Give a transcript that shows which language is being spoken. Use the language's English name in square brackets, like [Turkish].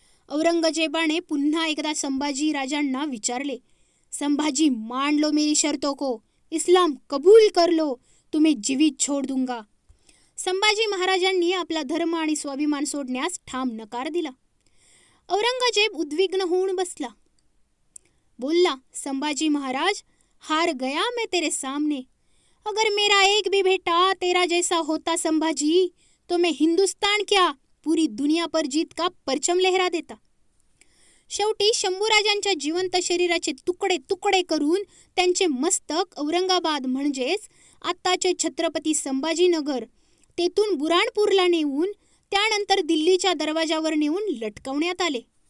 [Marathi] औरंगजेबाने पुन्हा एकदा संभाजी राजांना विचारले, [Hindi] संभाजी, मान लो मेरी शर्तों को, इस्लाम कबूल कर लो, तुम्हें जीवित छोड़ दूंगा. [Marathi] संभाजी महाराजांनी आपला धर्म आणि स्वाभिमान सोडण्यास ठाम नकार दिला. औरंगजेब उद्विग्न होऊन बसला. बोलला, [Hindi] संभाजी महाराज, हार गया मैं तेरे सामने. अगर मेरा एक भी बेटा तेरा जैसा होता संभाजी, तो मैं हिंदुस्तान क्या पूरी दुनिया पर जीत का परचम लहरा देता. [Marathi] शेवटी शंभूराजांच्या जिवंत शरीराचे तुकडे तुकडे करून त्यांचे मस्तक औरंगाबाद म्हणजेच आत्ताचे छत्रपती संभाजीनगर, तेथून बुराणपूरला नेऊन त्यानंतर दिल्लीच्या दरवाजावर नेऊन लटकवण्यात आले.